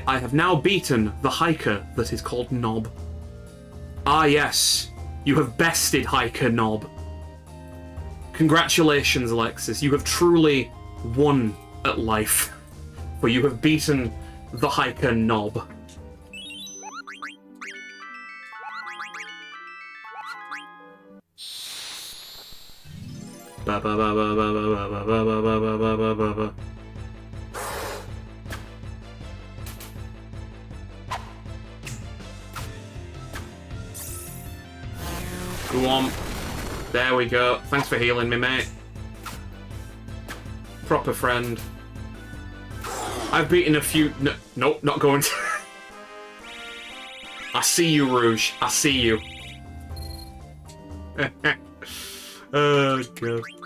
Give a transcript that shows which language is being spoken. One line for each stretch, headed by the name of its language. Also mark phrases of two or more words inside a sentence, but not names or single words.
English: I have now beaten the hiker that is called Knob. Ah, yes. You have bested hiker Knob. Congratulations, Alexis. You have truly won at life. For you have beaten the hiker Knob. Ba ba ba ba ba ba ba ba ba ba ba ba ba ba. Go on. There we go. Thanks for healing me, mate. Proper friend. I've beaten a few... No, nope, not going to... I see you, Rouge. I see you. Oh, God.